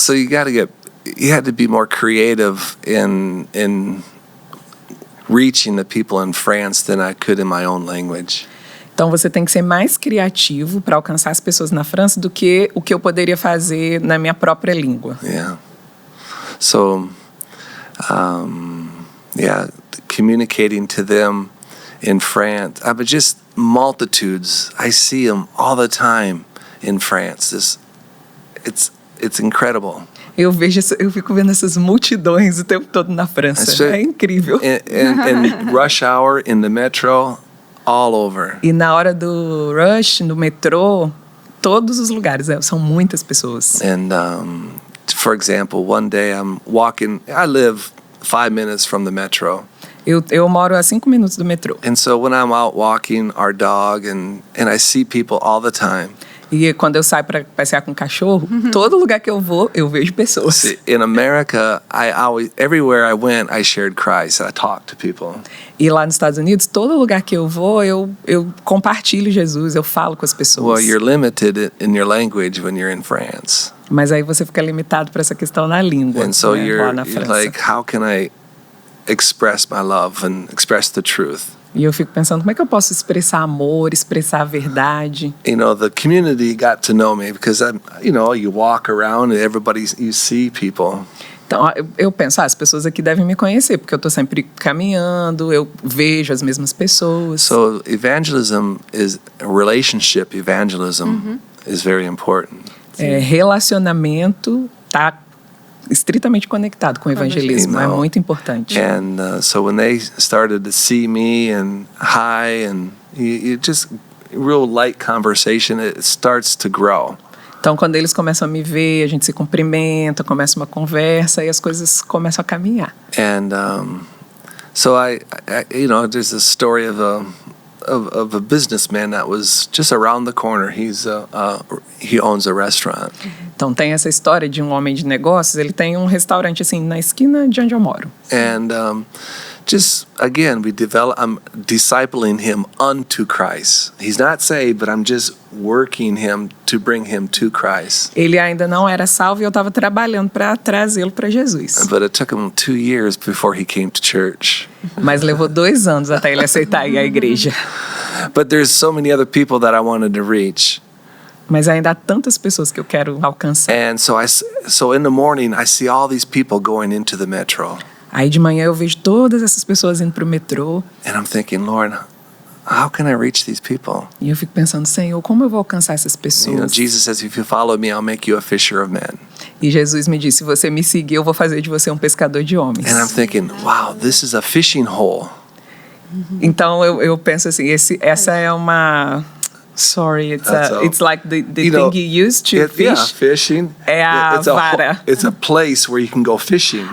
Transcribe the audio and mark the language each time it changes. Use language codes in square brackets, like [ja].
[en] So you had to be more creative in reaching the people in France than I could in my own language. [pt] Então você tem que ser mais criativo para alcançar as pessoas na França do que o que eu poderia fazer na minha própria língua. [en] Yeah. So, communicating to them in France, but just multitudes. I see them all the time in France. It's incredible. [pt] Eu fico vendo essas multidões o tempo todo na França. É incrível. [en] And rush hour in the metro, all over. [pt] E na hora do rush, no metrô, todos os lugares, são muitas pessoas. [en] And for example, one day I'm walking, I live 5 minutes from the metro. [pt] Eu moro a 5 minutos do metrô. [en] And so when I'm out walking our dog and I see people all the time. [pt] E quando eu saio para passear com o cachorro, todo lugar que eu vou, eu vejo pessoas. [en] In America, everywhere I went, I shared Christ. I talked to people. [pt] E lá nos Estados Unidos, todo lugar que eu vou, eu compartilho Jesus, eu falo com as pessoas. [en] Well, you're limited in your language when you're in France. [pt] Mas aí você fica limitado para essa questão na língua. [en] And so [pt] lá na França. [en] you're like, how can I express my love and express the truth? [pt] E eu fico pensando, como é que eu posso expressar amor, expressar a verdade? [en] You know, the community got to know me because you walk around and you see people. [pt] Então, eu penso, as pessoas aqui devem me conhecer, porque eu estou sempre caminhando, eu vejo as mesmas pessoas. [en] So relationship evangelism is very important. [pt] Relacionamento tá estritamente conectado com o evangelismo, é muito importante. [en] And so when they started to see me and hi and you just real light conversation, it starts to grow. [pt] Então, quando eles começam a me ver, a gente se cumprimenta, começa uma conversa e as coisas começam a caminhar. [en] And so there's a story of a businessman that was just around the corner. He owns a restaurant. [pt] Então tem essa história de um homem de negócios, ele tem um restaurante assim na esquina de onde eu moro. [en] And just again, I'm discipling him unto Christ. He's not saved, but I'm just working him to bring him to Christ. [pt] Ele ainda não era salvo e eu estava trabalhando para trazê-lo para Jesus. [en] But it took him 2 years before he came to church. [pt] Mas levou 2 anos até ele aceitar ir à igreja. [en] But there's so many other people that I wanted to reach. [pt] Mas ainda há tantas pessoas que eu quero alcançar. [en] And so in the morning I see all these people going into the metro. [pt] Aí de manhã eu vejo todas essas pessoas indo pro metrô. [en] And I'm thinking, Lord, how can I reach these people? [pt] E eu fico pensando, Senhor, como eu vou alcançar essas pessoas? [en] Jesus says, if you follow me, I'll make you a fisher of men. [pt] E Jesus me disse, se você me seguir, eu vou fazer de você um pescador de homens. [en] And I'm thinking, wow, this is a fishing hole. [pt] Então eu penso assim, essa é uma... [en] Sorry, it's like the thing you use to fish. Yeah, fishing. [pt] É a vara. [en] It's a place where you can go fishing.